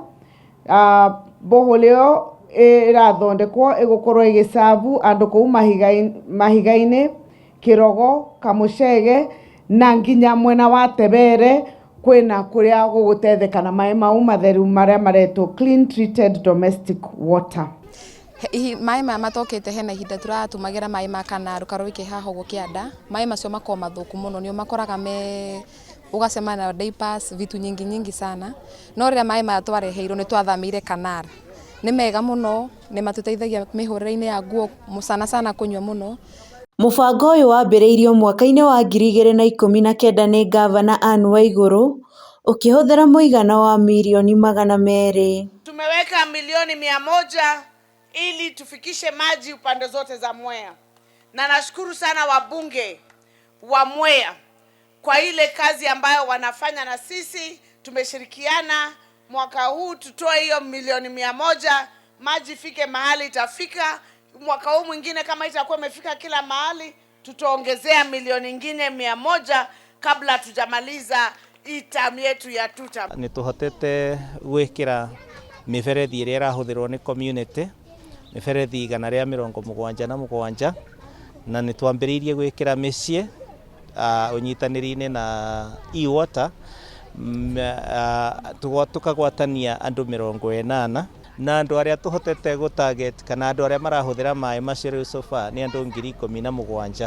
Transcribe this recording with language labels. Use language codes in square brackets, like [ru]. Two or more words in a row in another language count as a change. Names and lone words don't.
[ki] Borehole ĩyo ĩrathondekwo ĩgũkorwo ĩgĩcabu andũ kũu Mahiga-inĩ, Kirogo, Kamuchege na nginya mwena wa Tebere kwĩna kũrĩa gũgũtetheka na maĩ mau matheru marĩa maretwo [en] clean treated domestic water. [ki] Maĩ maya matokete hena ihinda tũratũmagĩra maĩ ma Kanaru Karũĩ haha ũguo Kĩanda. Maĩ macio makoragwo mathũku mũno, nĩ ũmakoraga ũgacemana na diapers, [sw] vitu nyingi sana. [ki] No rĩrĩa maĩ maya twareheirwo nĩ twathamĩire Kanara. Nĩ mega mũno, nĩ matũteithagia mĩhũrĩre-inĩ ya nguo sana kũnyua mũno. Mũbango ũyũ wambĩrĩirio mwaka-inĩ wa 2019 nĩ Ngavana Anne Waigũrũ ũkĩhũthĩra mũigana wa milioni 200. [sw] Tumeweka milioni 100 ili tufikishe maji upande zote za Mwea. Na nashukuru sana wabunge wa Mwea kwa ile kazi ambayo wanafanya na sisi. Tumeshirikiana mwaka huu tutoe hiyo milioni 100, maji fike mahali itafika. Mwaka huu mwingine kama itakuwa imefika kila mahali, tutaongezea milioni nyingine 100 kabla tujamaliza hii term yetu ya tuta. [ki] Nĩ tũhotete gwĩkĩra mĩberethi ĩrĩa ĩrahũthĩrwo nĩ community, mĩberethi 177, na nĩ twambĩrĩirie gwĩkĩra mĩciĩ ũnyitanĩri-inĩ na E-Water, tukagwatania andũ 80 na andũ arĩa tũhotete gũtarget kana andũ arĩa marahũthĩra maĩ macio rĩu [en] so far [ki] nĩ andũ 17,000.